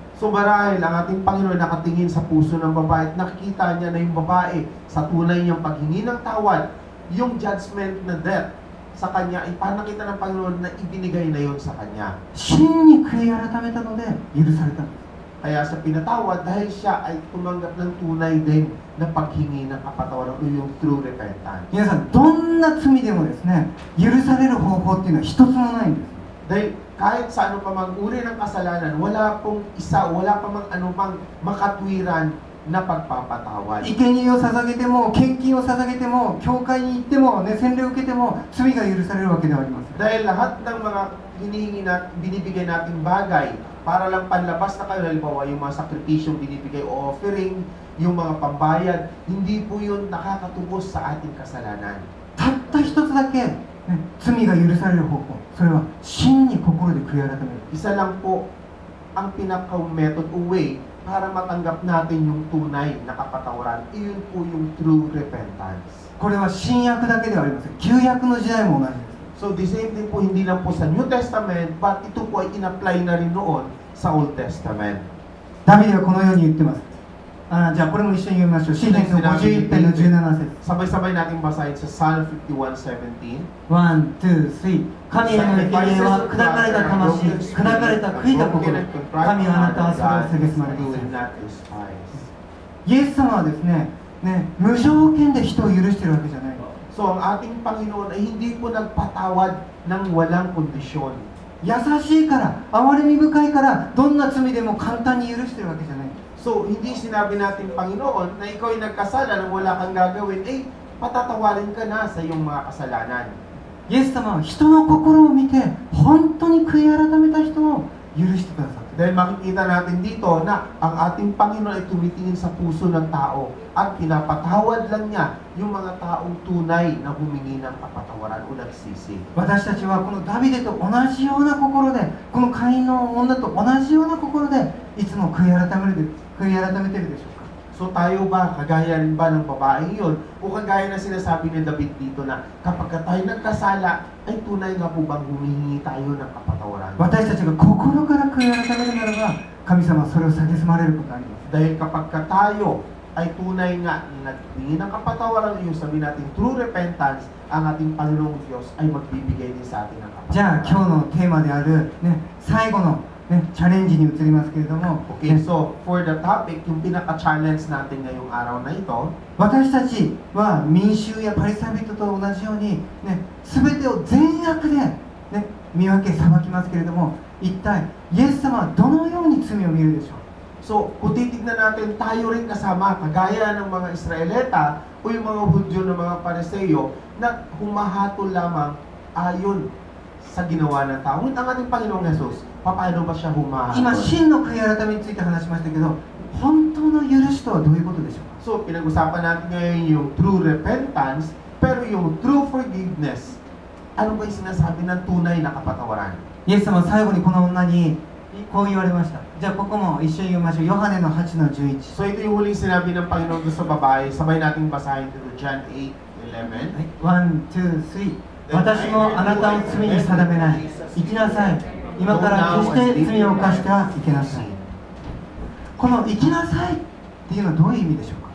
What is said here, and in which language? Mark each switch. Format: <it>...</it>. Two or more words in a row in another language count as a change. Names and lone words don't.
<tl>So marahil ang ating Panginoon nakatingin sa puso ng babae at nakikita niya na yung babae sa tunay niyang paghingi ng tawad, yung judgment na death sa kanya ay parang nakita ng Panginoon na ibinigay na yun sa kanya.</tl> <ja>真に悔い改めたので許されたんです。</ja> <tl>Kaya sa pinatawad dahil siya ay tumanggap ng tunay din na paghingi ng kapatawaran o yung</tl> <en>true repentance.</en> <ja>皆さん、どんな罪でもですね、許される方法っていうのは一つもないんです。</ja> <tl>Dahil kahit sa ano pa mang uri ng kasalanan, wala pa mang anumang makatwiran na pagpapatawad.</tl> <ja>生贄を捧げても、献金を捧げても、教会に行っても、ね、洗礼を受けても罪が許されるわけではありません。</ja> <tl>Dahil lahat ng mga hinihingi na binibigay nating bagay para lang panlabas na kayo, halimbawa yung mga sakripisyong binibigay o offering, yung mga pambayad, hindi po yun nakakatubos sa ating kasalanan.</tl> <ja>たった一つだけ、ね、罪が許される方法、それは真に心で悔い改める。</ja> <tl>Isa lang po ang pinaka-method o way para matanggap natin yung tunay na kapatawaran. Iyon po yung</tl> <en>true repentance.</en> <ja>これは新約だけではありません。旧約の時代も同じです。</ja> <en>So the same thing</en> <tl>po hindi lang po sa New Testament, but ito po ay in-apply na rin noon sa Old Testament.</tl> <ja>ダビデはこのように言ってます。じゃあこれも一緒に読みましょう。詩篇の51編の17節。</ja> <tl>Sabay-sabay nating basahin sa Psalm 51:17.</tl> <ja>1、2、3。神への生贄は砕かれた魂、砕かれた悔いた心。神はあなたはそれを蔑まれています。イエス様はですね、無条件で人を許しているわけじゃない。</ja> <tl>So ang ating Panginoon ay hindi po nagpatawad ng walang kondisyon.</tl> <ja>優しいから、憐れみ深いから、どんな罪でも簡単に許してるわけじゃない。</ja> <tl>So hindi sinabi natin Panginoon na ikaw ay nagkasala nang wala kang gagawin, patatawarin ka na sa iyong mga kasalanan.</tl> <ja>イエス様は人の心を見て、本当に悔い改めた人を許してくださって。</ja> <tl>Dahil makikita natin dito na ang ating Panginoon ay tumitingin sa puso ng tao at pinapatawad lang niya yung mga taong tunay na humingi ng kapatawaran o nagsisi.</tl> <ja>私たちはこのダビデと同じような心で、このカインの女と同じような心でいつも悔い改めてるでしょうか。</ja> <tl>So tayo ba, kagaya rin ba ng babaeng yun? O kagaya na sinasabi ni David dito na kapag tayo nagkasala, ay tunay nga po bang humihingi tayo ng kapatawaran?</tl> <ja>私たちが心から悔い改めるならば、神様はそれを蔑まれることがあります。</ja> <tl>Dahil kapag tayo ay tunay nga naghingi ng kapatawaran, yung sabi natin</tl> <en>true repentance,</en> <tl>ang ating Panginoong Diyos ay magbibigay din sa atin ng kapatawaran.</tl> <ja>じゃあ今日のテーマである、最後の、チャレンジに移りますけれども、</ja> <en>Okay, so for the topic,</en> <tl>yung pinaka-challenge natin ngayong araw na ito,</tl> <ja>私たちは民衆やパリサイ人と同じように、全てを善悪で、見分け裁きますけれども、一体イエス様はどのように罪を見るでしょう。</ja> <tl>so kung titignan natin tayo rin kasama, kagaya ng mga Israelita o yung mga Hudyo ng mga Pariseo na humahatol lamang ayon sa ginawa ng tao. Ngunit ang ating Panginoong Jesus, paano ba siya</tl> <ja>今</ja> <tl>humahatol?</tl> <ja>真の悔い改めについて話しましたけど、本当の許しとはどういうことでしょうか。</ja> <tl>So pinag-usapan natin ngayon yung</tl> <en>true repentance,</en> <tl>pero yung</tl> <en>true forgiveness,</en> <tl>ano ba yung sinasabi ng tunay na kapatawaran?</tl> <ja>イエス様は最後にこの女にこう言われました。じゃあここも一緒に読みましょう。ヨハネの8の11。</ja> <tl>So ito yung huling sinabi ng Panginoon doon sa babae. Sabay nating basahin dito John 8:11.</tl> <ja>1、2、3。私もあなたを罪に定めない。行きなさい。今から決して罪を犯しては行けなさい。この行きなさいっていうのはどういう意味でしょうか。</ja>